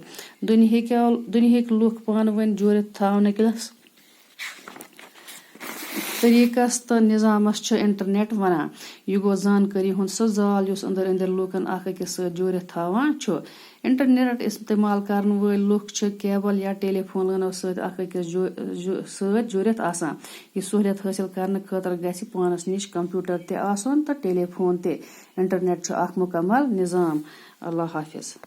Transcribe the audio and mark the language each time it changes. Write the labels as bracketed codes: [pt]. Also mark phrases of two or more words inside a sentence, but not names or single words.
[ks] दुनिया लुक पान वन जुड़ित थावनकस तरीकस तो निजामस छ इंटरनेट वनान। यह गो जानकारी हुंद सो जाल युस अंदर अंदर लूकन अख अकिस सत जुड़ित थावान छ। इंटरनेट इस्तेमाल करन वल लुक छ केबल या टेलीफोनों सत अख अकिस सत जुड़ित आसान। यह सहूलियत हासिल करने खतर गछि पानस निश कंप्यूटर ते आसन तो टेलीफोन ते। इंटरनेट छ अख मुकम्मल निजाम। [ur] اللہ حافظ.